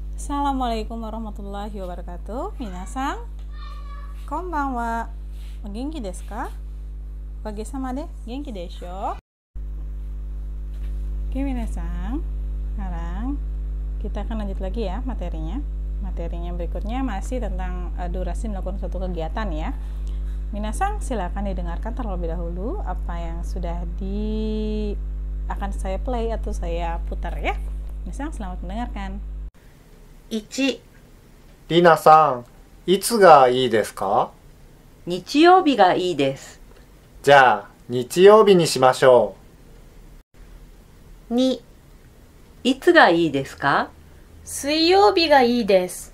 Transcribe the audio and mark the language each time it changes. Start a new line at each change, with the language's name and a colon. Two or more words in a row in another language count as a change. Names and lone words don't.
Arabic: السلام عليكم ورحمة الله وبركاته.
Japanese: 皆さん、こんばんは。元気ですか? おかげさまで元気でしょ.
Indonesian: Oke minasan, sekarang kita akan lanjut lagi ya materinya. Materinya berikutnya masih tentang durasi melakukan suatu kegiatan ya. Minasan silakan didengarkan terlebih dahulu apa yang sudah akan saya play atau saya putar ya. Minasan selamat mendengarkan.
Japanese: 1、りなさん、いつがいいですか？日曜日がいいです。じゃあ、日曜日にしましょ 2、いつがいいですか？水曜日がいいです。